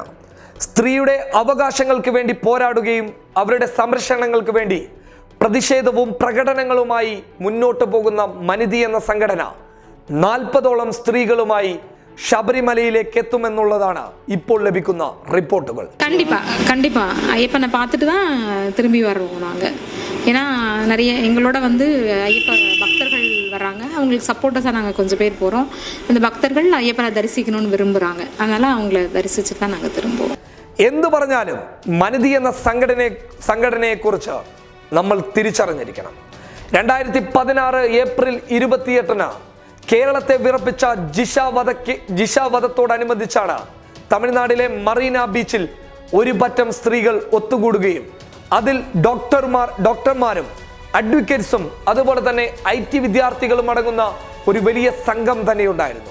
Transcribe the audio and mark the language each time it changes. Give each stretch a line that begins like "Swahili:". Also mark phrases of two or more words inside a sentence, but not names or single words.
Malayalam: സ്ത്രീയുടെ അവകാശങ്ങൾക്ക് വേണ്ടി പോരാടുകയും അവരുടെ സംരക്ഷണങ്ങൾക്ക് വേണ്ടി പ്രതിഷേധവും പ്രകടനങ്ങളുമായി മുന്നോട്ട് പോകുന്ന മനിതി എന്ന സംഘടന 40ഓളം സ്ത്രീകളുമായി ശബരിമലയിലേക്ക് എത്തുമെന്നുള്ളതാണ് ഇപ്പോൾ ലഭിക്കുന്ന റിപ്പോർട്ടുകൾ.
Tamil: கண்டிப்பா ஐயப்பனை பார்த்துட்டு தான் திரும்பி வர்றோம் நாங்கள். ஏன்னா நிறைய எங்களோட ஐயப்ப பக்தர்கள் வர்றாங்க. அவங்களுக்கு சப்போர்ட்டஸாக நாங்கள் கொஞ்சம் பேர் போகிறோம். அந்த பக்தர்கள் ஐயப்பனை தரிசிக்கணும்னு விரும்புகிறாங்க. அதனால் அவங்கள தரிசிச்சுட்டு தான் நாங்கள் திரும்புவோம்.
Malayalam: എന്തു പറഞ്ഞാലും മനിതി എന്ന സംഘടനയെക്കുറിച്ച് നമ്മൾ തിരിച്ചറിഞ്ഞിരിക്കണം. 2016 ഏപ്രിൽ 28 കേരളത്തെ വിറപ്പിച്ച ജിഷ വധത്തോടനുബന്ധിച്ചാണ് തമിഴ്നാട്ടിലെ മറീന ബീച്ചിൽ ഒരു പറ്റം സ്ത്രീകൾ ഒത്തുകൂടുകയും അതിൽ ഡോക്ടർമാരും അഡ്വക്കേറ്റ്സും അതുപോലെ തന്നെ IT വിദ്യാർത്ഥികളും അടങ്ങുന്ന ഒരു വലിയ സംഘം തന്നെ ഉണ്ടായിരുന്നു.